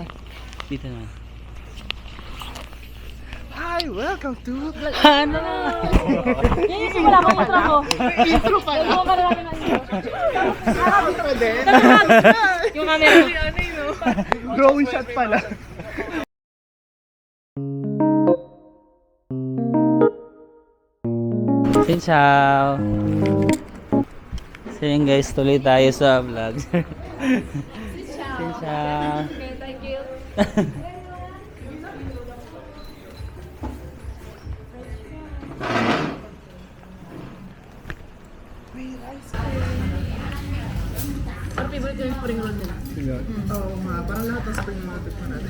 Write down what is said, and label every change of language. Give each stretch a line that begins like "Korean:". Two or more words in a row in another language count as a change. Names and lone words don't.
Filipino: Dito na.
English: Hi, welcome to...
Filipino: Ano? Yan yung simula ko kontra ko. Intro pa lang. Ano ka na namin ang intro? Intro din. Yung camera ko. Drone shot pala.
Vietnamese: Xin chào.
Filipino: So yun guys, tuloy tayo sa vlog.
Vietnamese: Xin chào.
English: Okay, thank you.
Filipino: Ano favorite yung
English: spring roll
Filipino: nila? Oo nga, parang lahat ng
English: spring market
Filipino: na natin.